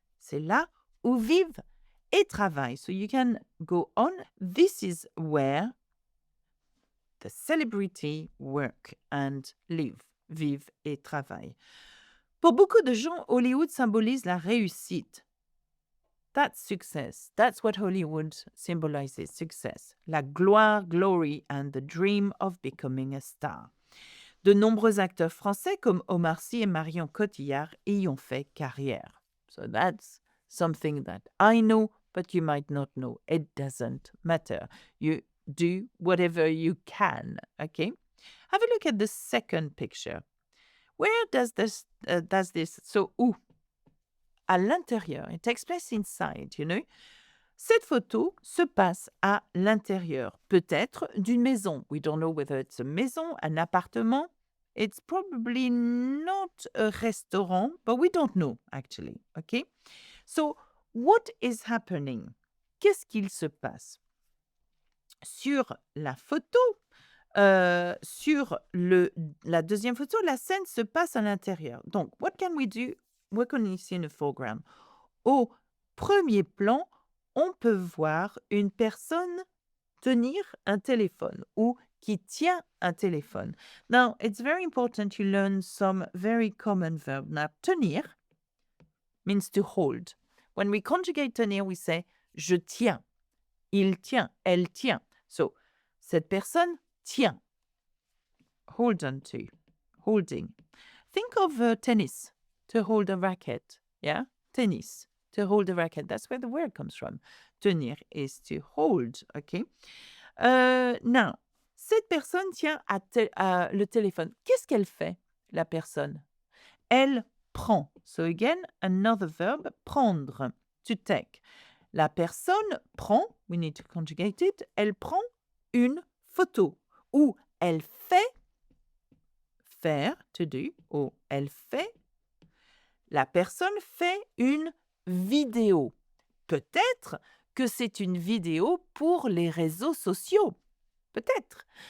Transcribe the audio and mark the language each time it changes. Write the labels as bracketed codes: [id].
[fr] C'est là où vivent et travaillent. [en] So you can go on. This is where the celebrity work and live, [fr] vivent et travaillent. Pour beaucoup de gens, Hollywood symbolise la réussite. [en] That's success. That's what Hollywood symbolizes, success. [fr] La gloire, [en] glory, and the dream of becoming a star. [fr] De nombreux acteurs français comme Omar Sy et Marion Cotillard y ont fait carrière. [en] So that's something that I know, but you might not know. It doesn't matter. You do whatever you can, okay? Have a look at the second picture. Where does this, so où? [fr] À l'intérieur. [en] It takes place inside, you know. [fr] Cette photo se passe à l'intérieur, peut-être d'une maison. [en] We don't know whether it's a maison, [fr] un appartement. [en] It's probably not a restaurant, but we don't know, actually, okay? So, what is happening? [fr] Qu'est-ce qu'il se passe? Sur la photo, sur la deuxième photo, la scène se passe à l'intérieur. [en] Donc, what can we do? What can we see in the foreground? [fr] Au premier plan, on peut voir une personne tenir un téléphone ou qui tient un téléphone. [en] Now, it's very important you learn some very common verbs. Now, tenir means to hold. When we conjugate tenir, we say [fr] je tiens, il tient, elle tient. So, cette personne tient. [en] Hold on to. Holding. Think of tennis, to hold a racket. Yeah? Tennis, to hold a racket. That's where the word comes from. Tenir is to hold. Okay? [fr] Now, cette personne tient à le téléphone. Qu'est-ce qu'elle fait, la personne? Elle prend. [en] So again, another verb, prendre, to take. [fr] La personne prend, [en] we need to conjugate it, [fr] elle prend une photo ou elle fait, faire, [en] to do, [fr] ou elle fait, la personne fait une vidéo. Peut-être que c'est une vidéo pour les réseaux sociaux. Peut-être.